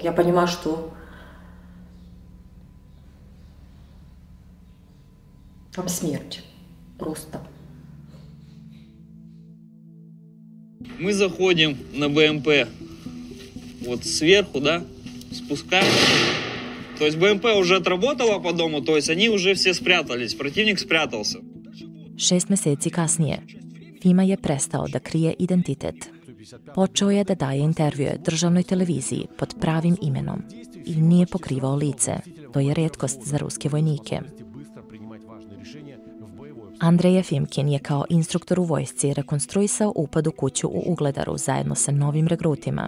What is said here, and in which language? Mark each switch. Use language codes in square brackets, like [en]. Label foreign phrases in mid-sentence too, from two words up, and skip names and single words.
[ru] Я понимаю, что там смерть просто. Мы заходим на БМП вот сверху, да, спускаемся. То есть БМП уже отработала по дому, то есть они уже все спрятались, противник спрятался. [sr] 6 meseci kasnije, Fima je prestao da krije identitet. Počeo je da daje intervjue državnoj televiziji pod pravim imenom i nije pokrivao lice. To je retkost za ruske vojnike. Andrej Jefimkin je kao instruktor u vojsci rekonstruisao upad u kuću u Ugledaru zajedno sa novim regrutima.